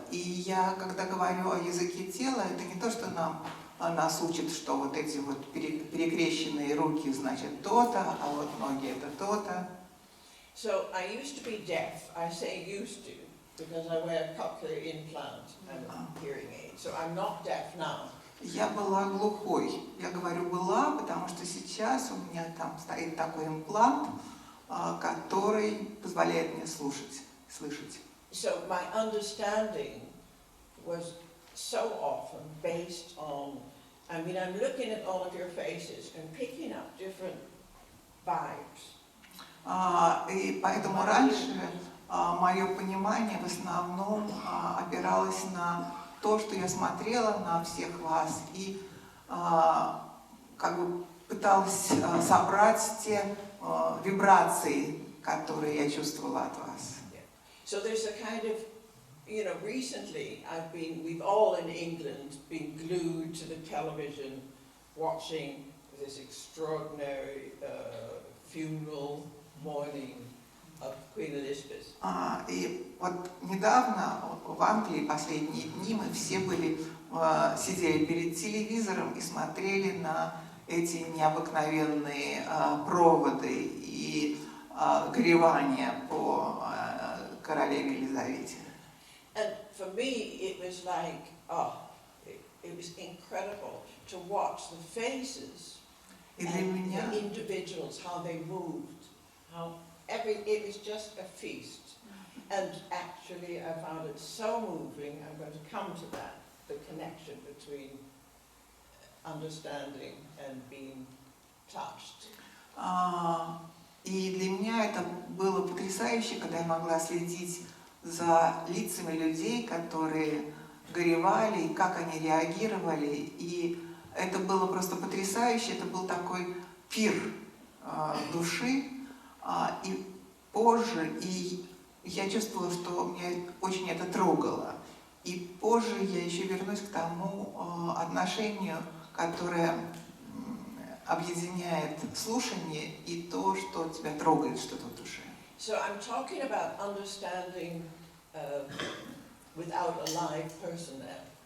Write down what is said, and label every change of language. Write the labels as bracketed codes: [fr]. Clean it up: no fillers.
[ru] И я, когда говорю о языке тела, это не то, что нас учат, что вот эти вот перекрещенные руки значит то-то, а вот ноги это то-то. [en] So I used to be deaf. I say used to because I wear a cochlear implant and a hearing aid. So I'm not deaf now. [ru] Я была глухой. Я говорю была, потому что сейчас у меня там стоит такой имплант, который позволяет мне слышать. [en] So my understanding was so often based on, I mean, I'm looking at all of your faces and picking up different vibes. [ru] И поэтому раньше мое понимание в основном опиралось на то, что я смотрела на всех вас и как бы пыталась собрать те вибрации, которые я чувствовала от вас. [en] So there's a kind of, you know, recently we've all in England been glued to the television watching this extraordinary funeral mourning of Queen Elizabeth. [ru] И вот недавно в Англии последние дни мы все были сидели перед телевизором и смотрели на эти необыкновенные проводы и горевания по королеве Елизавете. [en] And for me, it was like, it was incredible to watch the faces [ru] И для [en] and [ru] меня [en] the individuals, how they moved, it was just a feast. And actually, I found it so moving. I'm going to come to that, the connection between understanding and being touched. [ru] И для меня это было потрясающе, когда я могла следить за лицами людей, которые горевали, и как они реагировали. И это было просто потрясающе, это был такой пир души. И позже, и я чувствовала, что меня очень это трогало. И позже я еще вернусь к тому отношению, которое объединяет слушание и то, что тебя трогает что-то в душе. [en] So I'm talking about understanding without a live person there.